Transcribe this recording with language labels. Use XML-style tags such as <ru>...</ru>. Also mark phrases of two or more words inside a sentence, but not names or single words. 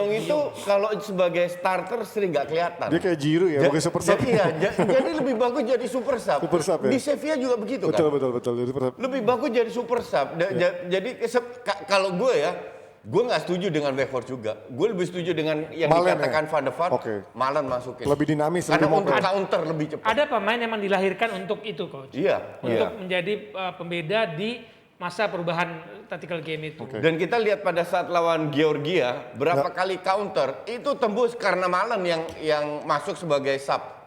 <id>Jong itu kalau sebagai starter sering nggak kelihatan. Dia kayak Giroud ya, bagus</id> <en>super sub.</en> <id>Jadi lebih bagus jadi</id> <en>super sub. Super sub ya?</en> <id>Di Sevilla juga begitu Betul. kan?</id> <en>Jadi super sub.</en> <id>Lebih bagus jadi</id> <en>super sub.</en> <id>Jadi kalau gue ya, gue nggak setuju dengan Weghorst juga. Gue lebih setuju dengan yang Malen dikatakan ya? Van de Vaart, Oke. Malen masukin. Lebih dinamis, Karena lebih untuk mobile. counter lebih cepat. Ada pemain yang dilahirkan untuk itu, Coach. Iya. Untuk menjadi pembeda di masa perubahan</id> <en>tactical game</en> <id>itu. Dan kita lihat pada saat lawan Georgia, berapa kali counter itu tembus karena Malen yang masuk sebagai sub.</id>